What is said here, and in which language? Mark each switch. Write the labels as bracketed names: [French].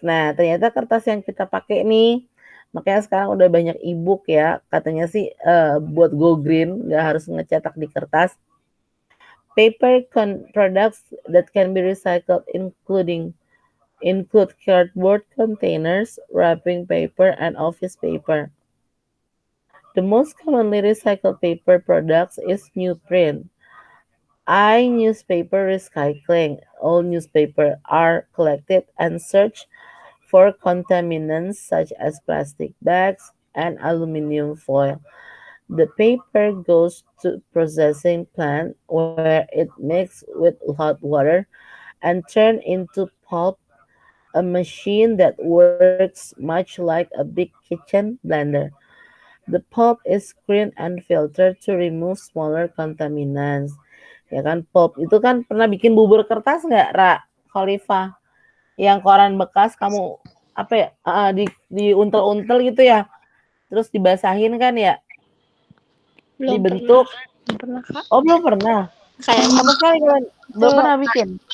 [Indonesian] Nah, ternyata kertas yang kita pakai nih, makanya sekarang udah banyak e-book ya. Katanya sih buat go green, nggak harus ngecetak di kertas. [English] Paper products that can be recycled include cardboard containers, wrapping paper, and office paper. The most commonly recycled paper products is newsprint. Newspaper recycling. All newspaper are collected and searched for contaminants such as plastic bags and aluminum foil. The paper goes to processing plant where it mixes with hot water and turned into pulp, a machine that works much like a big kitchen blender. The pulp is screened and filtered to remove smaller contaminants. [Indonesian] Ya kan, pulp itu kan pernah bikin bubur kertas nggak, Ra? Khalifah? Yang koran bekas kamu apa ya? Diuntel-untel gitu ya. Terus dibasahin kan ya? Belum Dibentuk. Belum pernah, Kak. Oh, belum pernah. Kayak Sama sekali kalian belum pernah bikin.